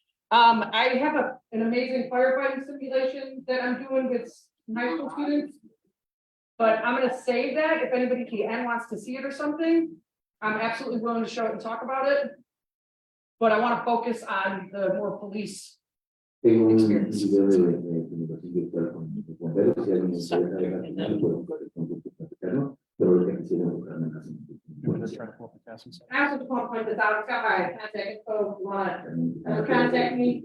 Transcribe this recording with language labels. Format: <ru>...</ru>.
<en>I have an amazing firefighting simulation that I'm doing with high school students. But I'm gonna save that if anybody can wants to see it or something. I'm absolutely willing to show it and talk about it. But I want to focus on the more police.</en> <es>Tengo un</es> <en>Experience.</en> <es>video de comunicación virtual con bomberos, si alguien interesa ver al final, puedo platicarlo, pero ahorita quisiera enfocarme más en</es> <en>I also just want to point this out, it's got my contact info, if you want contact me.</en>